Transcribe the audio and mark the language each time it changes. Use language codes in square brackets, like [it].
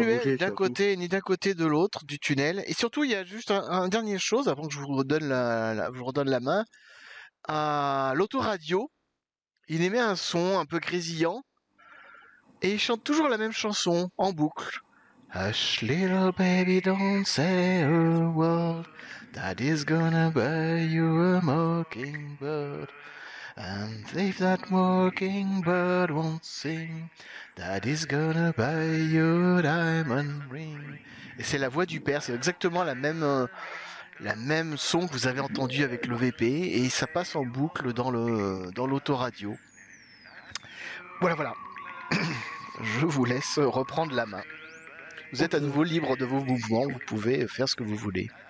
[fr] lumière bouger surtout? ni d'un côté de l'autre du tunnel. Et surtout, il y a juste un dernier chose avant que je vous redonne je vous redonne la main. À l'autoradio, il émet un son un peu grésillant et il chante toujours la même chanson en boucle. [en] Hush, little baby, don't say a word. Daddy's gonna buy you a mockingbird. And if that mockingbird won't sing, Daddy's gonna buy you a diamond ring. [fr] Et c'est la voix du père, c'est exactement la même son que vous avez entendu avec le VP, et ça passe en boucle dans l'autoradio. Voilà. Je vous laisse reprendre la main. Vous êtes à Ok. nouveau libre de vos mouvements, vous pouvez faire ce que vous voulez.